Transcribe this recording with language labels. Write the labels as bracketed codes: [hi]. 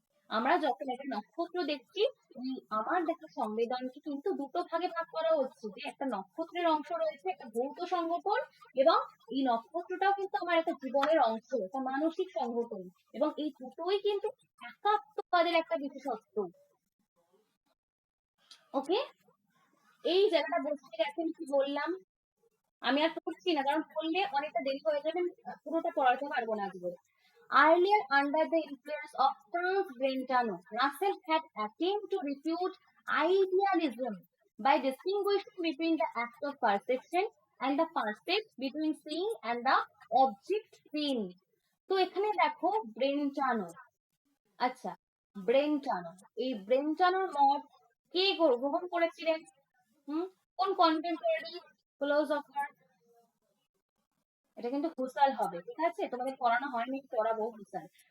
[bn] আমরা যখন একটা নক্ষত্র দেখছি, আমার দেখা সংবেদনকে কিন্তু দুটো ভাগে ভাগ করা হচ্ছে, যে একটা নক্ষত্রের অংশ রয়েছে একটা ভৌত সংগঠন, এবং এই নক্ষত্রটাও কিন্তু আমার একটা জীবনের অংশ, একটা মানসিক সংগঠন, এবং এই দুটোই কিন্তু একাত্মবাদের একটা বিশেষত্ব। ওকে, এই জায়গাটা বুঝতে গেছেন কি বললাম? আমি আর পড়ছি না, কারণ পড়লে অনেকটা দেরি হয়ে যাবে, পুরোটা পড়াতে পারবো না আজকে। [en] Earlier, under the influence of Franz Brentano, Russell had attempted to refute idealism by distinguishing between the act of perception and the percept, between seeing and the object seen. [bn] তো এখানে দেখো ব্রেন্টানো, আচ্ছা ব্রেন্টানো, এই ব্রেন্টানোর মত কে গ্রহণ করেছিলেন? কোন কন্টেম্পোরারি ফিলোসফার? এটা কিন্তু হুসাল হবে, ঠিক আছে, তোমাদের পড়ানো হয়নি, পড়াবো হুসাল।